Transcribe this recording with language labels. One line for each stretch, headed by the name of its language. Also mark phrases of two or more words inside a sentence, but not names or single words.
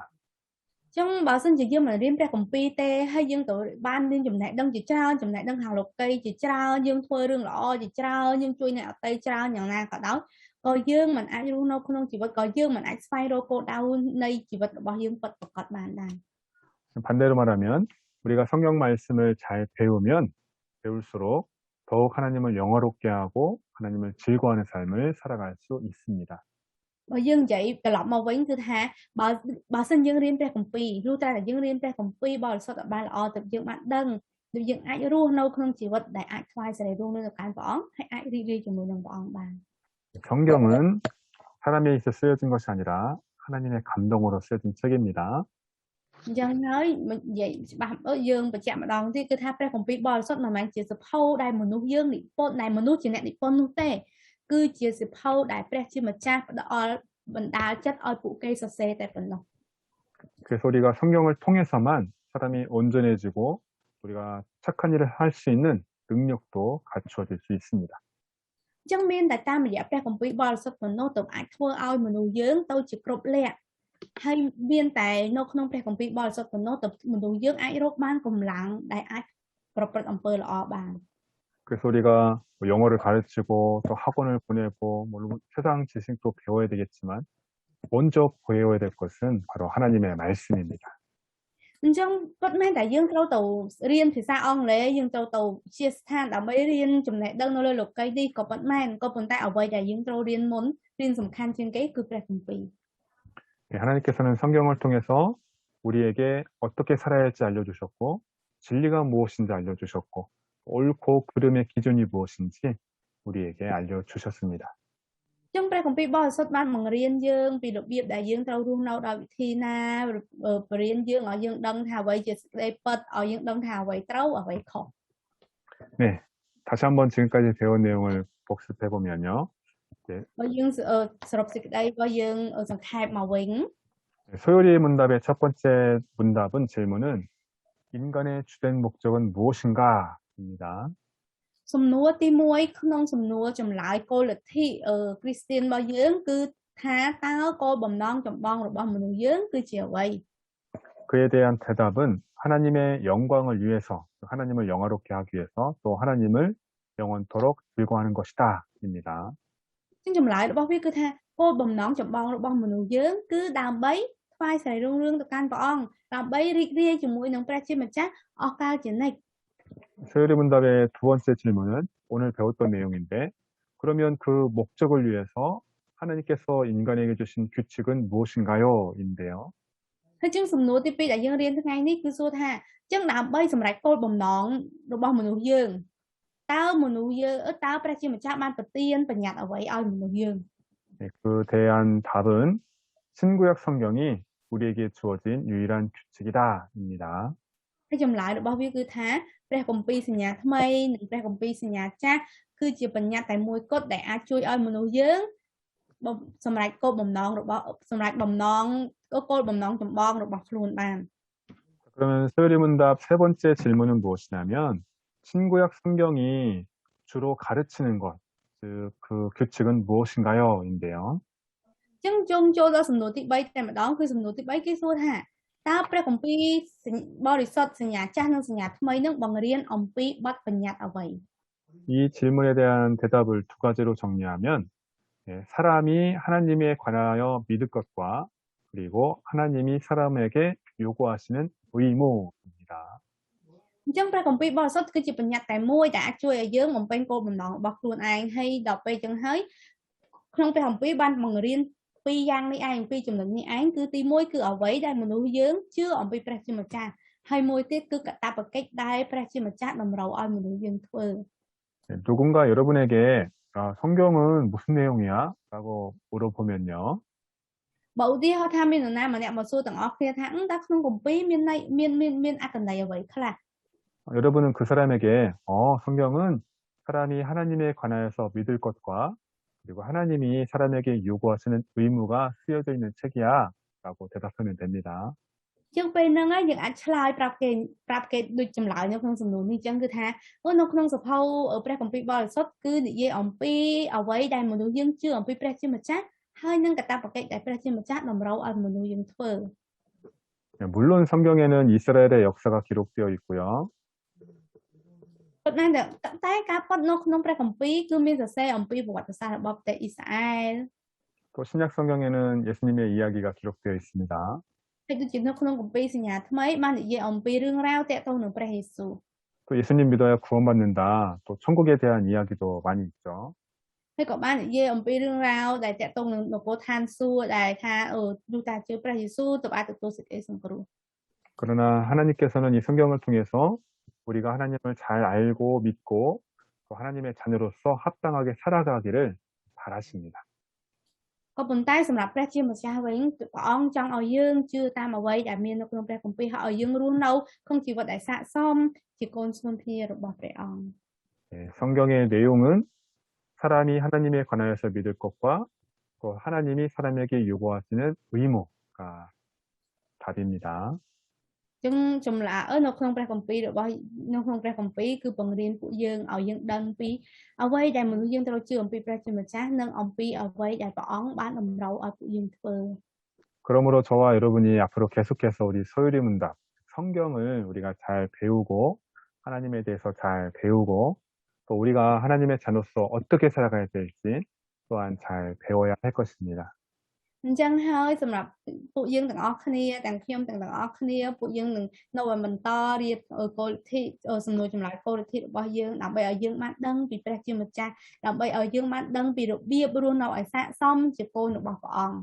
Khmer: អញ្ចឹងបើសិនជាយើងមិនរៀនព្រះគម្ពីរទេហើយយើងទៅបានមានចំណេះដឹងជាច្រើនចំណេះដឹងខាងលោកីជាច្រើនយើងធ្វើរឿងល្អជាច្រើនយើងជួយអ្នកអតីតច្រើនយ៉ាងណាក៏ដោយក៏យើងមិនអាចរស់នៅក្នុងជីវិតក៏យើងមិនអាចស្វែងរកគោលដៅនៃជីវិតរបស់យើងពិតប្រាកដបានដែរ
Korean: 반대로 말하면 우리가 성경 말씀을 잘 배우면 배울수록 더욱 하나님을 영화롭게 하고 하나님을 즐거워하는 삶을 살아갈 수 있습니다.
Khmer: បើយើងនិយាយត្រឡប់មកវិញគឺថាបើសិនយើងរៀនព្រះគម្ពីរលុះតែយើងរៀនព្រះគម្ពីរបរិសុទ្ធឲ្យបានល្អទៅយើងបានដឹងដូចយើងអាចរស់នៅក្នុងជីវិតដែលអាចថ្វាយសេរីរុងរឿងទៅកាន់ព្រះអង្គហើយអាចរីករាយជាមួយនឹងព្រះអង្គបាន
Korean: 성경은 사람에 있어 쓰여진 것이 아니라 하나님의 감동으로 쓰여진 책입니다.
Khmer: អញ្ចឹងហើយនិយាយច្បាស់យើងបញ្ជាក់ម្ដងទៀតគឺថាព្រះគម្ពីរបរិសុទ្ធមិនមែនជាសភៅដែលមនុស្សយើងនិពន្ធដែលមនុស្សជាអ្នកនិពន្ធនោះទេគឺជាសភៅដែលព្រះជាម្ចាស់ផ្ដល់បណ្ដាលចិត្តឲ្យពួកគេសរសេរតែប៉ុណ្ណោះ
Korean: 그래서 우리가 성경을 통해서만 사람이 온전해지고 우리가 착한 일을 할 수 있는 능력도 갖추어질 수 있습니다.
Khmer: អញ្ចឹងមានតែតាមរយៈព្រះគម្ពីរបរិសុទ្ធប៉ុណ្ណោះទៅអាចធ្វើឲ្យមនុស្សយើងទៅជាគ្រប់លក្ខហើយមានតែនៅក្នុងព្រះគម្ពីរបរិសុទ្ធប៉ុណ្ណោះទៅមនុស្សយើងអាចរកបានកម្លាំងដែលអាចប្រព្រឹត្តអំពើល្អបាន
Korean: 그래서 우리가 영어를 가르치고 또 학원을 보내고 물론 세상 지식도 배워야 되겠지만 먼저 배워야 될 것은 바로 하나님의 말씀입니다.
Khmer: អញ្ចឹងពិតមែនតែយើងត្រូវទៅរៀនភាសាអង់គ្លេសយើងត្រូវទៅជាស្ថានដើម្បីរៀនចំណេះដឹងនៅលើលោកីយ៍នេះក៏ពិតមែនក៏ប៉ុន្តែអ្វីដែលយើងត្រូវរៀនមុនរៀនសំខាន់ជាងគេគឺព្រះគម្ពីរ
Korean: 하나님께서는 성경을 통해서 우리에게 어떻게 살아야 할지 알려주셨고 진리가 무엇인지 알려주셨고 옳고 그름의 기준이 무엇인지 우리에게 알려주셨습니다.
Khmer: ចឹងព្រះគម្ពីរបរិសុទ្ធបានបង្រៀនយើងពីរបៀបដែលយើងត្រូវរស់នៅដោយវិធីណាបរៀនយើងឲ្យយើងដឹងថាអ្វីជាសេចក្តីពិតឲ្យយើងដឹងថាអ្វីត្រូវអ្វីខុស
Korean: 네, 다시 한번 지금까지 배운 내용을 복습해 보면요.
Khmer: បើយើងសរុបសេចក្តីរបស់យើងសង្ខេបមកវិញ
Korean: 소요리 문답의 첫 번째 문답은 질문은 인간의 주된 목적은 무엇인가입니다.
Khmer: សំណួរទី1ក្នុងសំណួរចម្លើយគោលលទ្ធិគ្រីស្ទានរបស់យើងគឺថាតើគោលបំណងចម្បងរបស់មនុស្សយើងគឺជាអ្វី
Korean: 그에 대한 대답은 하나님의 영광을 위해서, 하나님을 영화롭게 하기 위해서 또 하나님을 영원토록 즐거워하는 것이다 입니다.
Khmer: ចឹងចម្លើយរបស់វាគឺថាគោលបំណងចម្បងរបស់មនុស្សយើងគឺដើម្បីថ្វាយសេរីរុងរឿងទៅកាន់ព្រះអង្គដើម្បីរីករាយជាមួយនឹងព្រះជាម្ចាស់អស់កលជានិច្ច
Korean: 소요리 문답의 두 번째 질문은 오늘 배웠던 내용인데 그러면 그 목적을 위해서 하나님께서 인간에게 주신 규칙은 무엇인가요? 인데요.
Khmer: ហើយចឹងសំណួរទី2ដែលយើងរៀនថ្ងៃនេះគឺសួរថាចឹងដើម្បីសម្រេចគោលបំណងរបស់មនុស្សយើងតើព្រះជាម្ចាស់បានប្រទានបញ្ញត្តិអ្វីឲ្យមនុស្សយើង
Korean: 네, 그 대한 답은 신구약 성경이 우리에게 주어진 유일한 규칙이다입니다.
Khmer: ហើយចម្លើយរបស់វាគឺថាព្រះគម្ពីរសញ្ញាថ្មីនិងព្រះគម្ពីរសញ្ញាចាស់គឺជាបញ្ញត្តិតែមួយគត់ដែលអាចជួយឲ្យមនុស្សយើងសម្រេចគោលបំណងរបស់សម្រេចបំណងគោលបំណងចម្បងរបស់ខ្លួនបាន
Korean: 그러면 소요리 문답 세 번째 질문은 무엇이냐면 신구약 성경이 주로 가르치는 것, 즉 그 규칙은 무엇인가요? 인데요.
Khmer: ចឹងចូលដល់សំណួរទី3តែម្ដងគឺសំណួរទី3គេសួរថាតើព្រះគម្ពីរបរិសុទ្ធសញ្ញាចាស់និងសញ្ញាថ្មីនឹងបង្រៀនអំពីបទបញ្ញត្តិអ្វី
Korean: 이 질문에 대한 대답을 두 가지로 정리하면 사람이 하나님에 관하여 믿을 것과 그리고 하나님이 사람에게 요구하시는 의무입니다.
Khmer: អញ្ចឹងព្រះគម្ពីរបរិសុទ្ធគឺជាបញ្ញត្តិតែមួយដែលអាចជួយឲ្យយើងបំពេញគោលបំណងរបស់ខ្លួនឯងហើយដល់ពេលចឹងហើយក្នុងព្រះគម្ពីរបានបង្រៀនពីរយ៉ាងនេះឯងពីរចំណុចនេះឯងគឺទី1គឺអ្វីដែលមនុស្សយើងជឿអំពីព្រះជាម្ចាស់ហើយមួយទៀតគឺកាតព្វកិច្ចដែលព្រះជាម្ចាស់តម្រូវឲ្យមនុស្សយើងធ្វើ
Korean: 누군가 여러분에게 성경은 무슨 내용이야? 라고 물어보면요.
Khmer: បើឧទាហរណ៍ថាមាននរណាម្នាក់មកសួរទាំងអស់គ្នាថាតើក្នុងគម្ពីរមានអត្ថន័យអ្វីខ្លះ
Korean: 여러분은 그 사람에게 성경은 사람이 하나님에 관하여서 믿을 것과 그리고 하나님이 사람에게 요구하시는 의무가 쓰여져 있는 책이야 라고 대답하면 됩니다.
Khmer: ជាងពេលហ្នឹងហើយយើងអាចឆ្លើយប្រាប់គេដូចចម្លើយនៅក្នុងសំណួរនេះចឹងគឺថានៅក្នុងសភៅព្រះគម្ពីរបរិសុទ្ធគឺនិយាយអំពីអ្វីដែលមនុស្សយើងជឿអំពីព្រះជាម្ចាស់ហើយនឹងកាតព្វកិច្ចដែលព្រះជាម្ចាស់តម្រូវឲ្យមនុស្សយើងធ្វើ
Korean: 물론 성경에는 이스라엘의 역사가 기록되어 있고요.
Khmer: ប៉ុន្តែការពិតនៅក្នុងព្រះគម្ពីរគឺមានសរសេរអំពីប្រវត្តិសាស្ត្ររបស់ប្រទេសអ៊ីស្រាអែល
Korean: 또 신약 성경에는 예수님의 이야기가 기록되어 있습니다.
Khmer: ហើយដូចជានៅក្នុងគម្ពីរសញ្ញាថ្មីបាននិយាយអំពីរឿងរ៉ាវទាក់ទងនឹងព្រះយេស៊ូវ
Korean: 또 예수님 믿어야 구원받는다. 또 천국에 대한 이야기도 많이 있죠.
Khmer: ហើយក៏បាននិយាយអំពីរឿងរ៉ាវដែលទាក់ទងនឹងនគរឋានសួគ៌ដែលថាទោះតាជឿព្រះយេស៊ូវទៅអាចទទួលសេចក្តីសង្គ្រោះ
Korean: 그러나 하나님께서는 이 성경을 통해서 우리가 하나님을 잘 알고 믿고 또 하나님의 자녀로서 합당하게 살아가기를 바라십니다.
Khmer: ក៏ប៉ុន្តែសម្រាប់ព្រះជាម្ចាស់វិញព្រះអង្គចង់ឲ្យយើងជឿតាមអ្វីដែលមាននៅក្នុងព្រះគម្ពីរហើយឲ្យយើងរស់នៅក្នុងជីវិតដែលស័ក្តិសមជាកូនស្នូលភ្នារបស់ព្រះអង្គ
Korean: 성경의 내용은 사람이 하나님에 관하여서 믿을 것과 또 하나님이 사람에게 요구하시는 의무가 답입니다.
Khmer: ចឹងចម្លើយនៅក្នុងព្រះគម្ពីរគឺបង្រៀនពួកយើងឲ្យយើងដឹងពីអ្វីដែលមនុស្សយើងត្រូវជឿអំពីព្រះជាម្ចាស់និងអំពីអ្វីដែលព្រះអង្គបានតម្រូវឲ្យពួកយើងធ្វើ
Korean: 그러므로 저와 여러분이 앞으로 계속해서 우리 소유리 문답 성경을 우리가 잘 배우고 하나님에 대해서 잘 배우고 또 우리가 하나님의 자녀로서 어떻게 살아가야 될지 또한 잘 배워야 할 것입니다.
Khmer: អញ្ចឹងហើយសម្រាប់ពួកយើងទាំងអស់គ្នាទាំងខ្ញុំទាំងអស់គ្នាពួកយើងនឹងនៅបន្តរៀបគោលលទ្ធិសំណួរចម្លើយគោលលទ្ធិរបស់យើងដើម្បីឲ្យយើងបានដឹងពីព្រះជាម្ចាស់ដើម្បីឲ្យយើងបានដឹងពីរបៀបរស់នៅឲ្យស័ក្តិសមជាកូនរបស់ព្រះអង្គ